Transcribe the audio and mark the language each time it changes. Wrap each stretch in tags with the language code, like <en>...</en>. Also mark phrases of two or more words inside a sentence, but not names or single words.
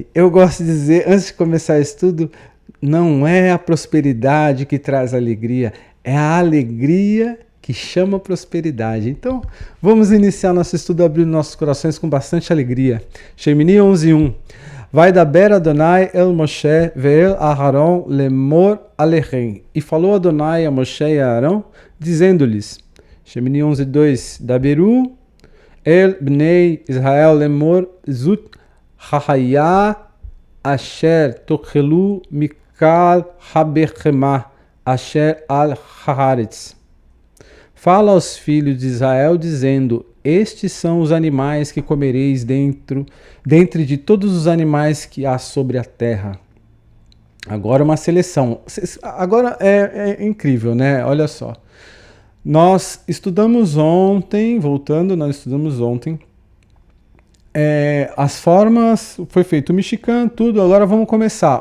<pt>Eu gosto de dizer, antes de começar isso tudo, não é a prosperidade que traz alegria, é a alegria que chama prosperidade. Então, vamos iniciar nosso estudo abrindo nossos corações com bastante alegria. Shemini 11:1.</pt> <he>וידבר אדוני אל משה ואל אהרן לאמר אליהם.</he> <pt>E falou Adonai a Moshe e a Arão, dizendo-lhes, Shemini 11:2,</pt> <he>דברו אל בני ישראל לאמר זאת החיה אשר תאכלו מכל הבהמה אשר על הארץ.</he> <pt>Fala aos filhos de Israel, dizendo, estes são os animais que comereis dentre de todos os animais que há sobre a terra. Agora uma seleção. Agora é incrível, né? Olha só. Nós estudamos ontem, nós estudamos ontem, as formas, foi feito o Mishkan, tudo, agora vamos começar.</pt>